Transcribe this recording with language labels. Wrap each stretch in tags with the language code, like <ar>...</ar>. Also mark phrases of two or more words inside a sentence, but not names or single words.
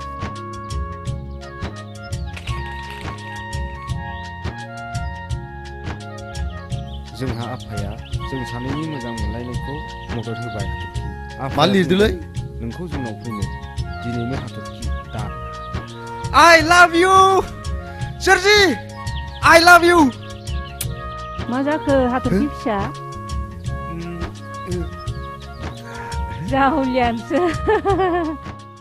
<brx>जोंहा आफाया जों सानैनि मोजां मोनलायनायखौ मदद होबाय मा लिरदोलै नोंखौ जोंनाव फैनो दिनैनो हाथरखि दा</brx> <en>I love you</en> <brx>सोरजि</brx> <en>I love you</en> <brx>मा जाखो हाथरखि फिसा जाहुलियानोसो</brx>